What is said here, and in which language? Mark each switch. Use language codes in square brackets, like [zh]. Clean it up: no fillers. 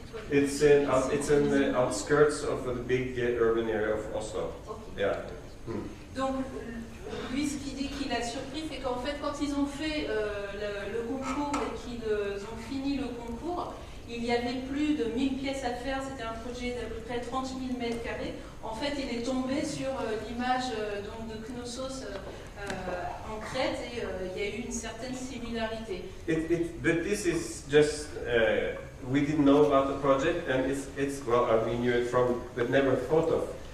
[en] It's in the outskirts of the big urban area of Oslo. Okay. Yeah. [fr] Donc, lui, ce qu'il dit qu'il a surpris, c'est qu'en fait, quand ils ont fait le concours et qu'ils ont fini le concours, il y avait plus de 1000 pièces à faire. C'était un projet d'à peu près 30 000 mètres carrés. En fait, il est tombé sur l'image donc de Knossos en Crète et il y a eu une certaine similarité. [en] But this is just. We didn't know about the project, and we knew it from, but never thought of.